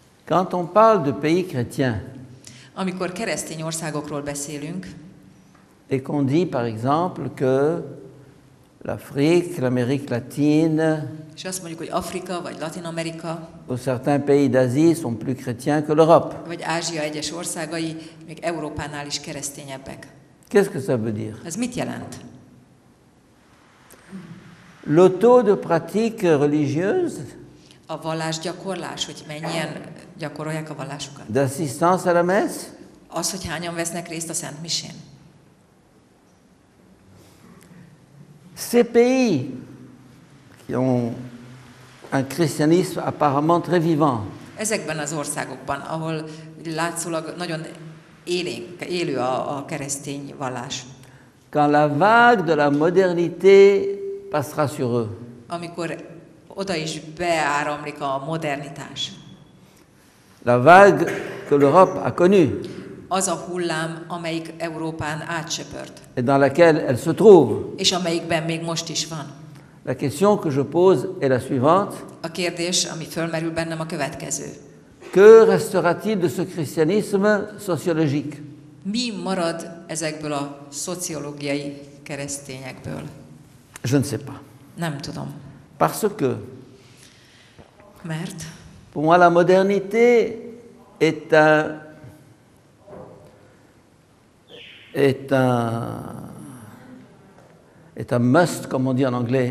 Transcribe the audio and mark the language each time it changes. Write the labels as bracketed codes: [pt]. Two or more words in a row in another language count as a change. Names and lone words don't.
[fr] Quand on parle de pays chrétiens [hu] Amikor keresztény országokról beszélünk, [fr] et qu'on dit par exemple que l'Afrique, l'Amérique latine [hu] és azt mondjuk, hogy Afrika vagy Latin Amerika, [fr] ou certains pays d'Asie sont plus chrétiens que l'Europe. [hu] vagy Ázsia egyes országai még Európánál is keresztényebbek. [fr] Qu'est-ce que ça veut dire? [hu] Ez mit jelent? [fr] Le taux de pratique religieuse, [hu] A vallásgyakorlás, hogy mennyien gyakorolják a vallásukat. [fr] d'assistance à la messe, [hu] Az, hogy hányan vesznek részt a Szent Misén. [fr] ces pays qui ont un christianisme apparemment très vivant, [hu] Ezekben az országokban, ahol látszólag nagyon élő a keresztény vallás. [fr] quand la vague de la modernité passera sur eux, [hu] Amikor oda is beáramlik a modernitás. [fr] la vague que l'Europe a connue [hu] Az a hullám, amelyik Európán átsöpört, [fr] et dans laquelle elle se trouve. [hu] és amelyikben még most is van. [fr] La question que je pose est la suivante. [hu] A kérdés, ami fölmerül bennem, a következő. [fr] Que restera-t-il de ce christianisme sociologique? [hu] Mi marad ezekből a szociológiai keresztényekből? [fr] Je ne sais pas. [hu] Nem tudom. [fr] Parce que, [hu] Mert [fr] pour moi, la modernité est un must, comme on dit en anglais.